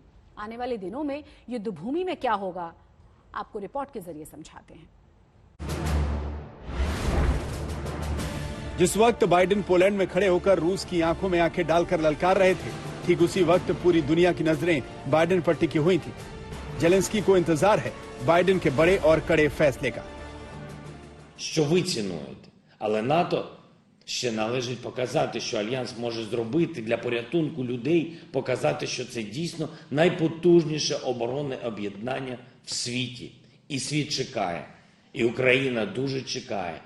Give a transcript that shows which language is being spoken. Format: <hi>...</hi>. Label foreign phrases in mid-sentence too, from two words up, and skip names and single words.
<hi>आने वाले दिनों में युद्ध भूमि में क्या होगा, आपको रिपोर्ट के जरिए समझाते हैं। जिस वक्त बाइडेन पोलैंड में खड़े होकर रूस की आंखों में आंखें डालकर ललकार रहे थे, ठीक उसी वक्त पूरी दुनिया की नजरें बाइडेन पर टिकी हुई थी। जेलेंस्की को इंतजार है बाइडेन के बड़े और कड़े फैसले का।</hi> <uk>Що ви цінуєте, але НАТО ще належить показати, що альянс може зробити для порятунку людей, показати, що це дійсно найпотужніше оборонне об'єднання в світі. І світ чекає, і Україна дуже чекає.</uk>